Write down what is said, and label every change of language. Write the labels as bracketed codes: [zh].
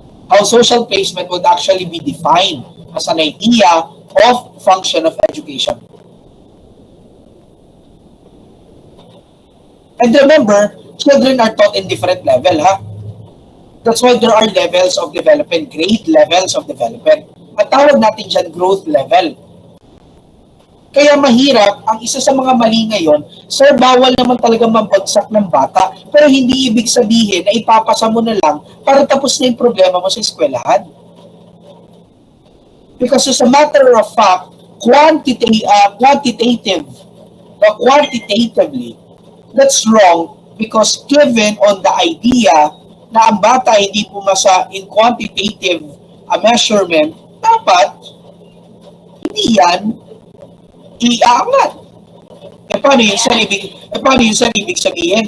[en] How social placement would actually be defined as an idea of function of education. And remember, children are taught in different level, ha? That's why there are levels of development, grade levels of development. [tl] At tawag natin dyan growth level. Kaya mahirap, ang isa sa mga mali ngayon, sir, bawal naman talaga mabagsak ng bata, pero hindi ibig sabihin na ipapasa mo na lang para tapos na yung problema mo sa eskwelahan. [en] Because as a matter of fact, quantitatively, that's wrong because given on the idea [tl] na ang bata hindi pumasa [en] in quantitative measurement, [tl] dapat hindi yan iaangat. Paano yun sa ibig sabihin?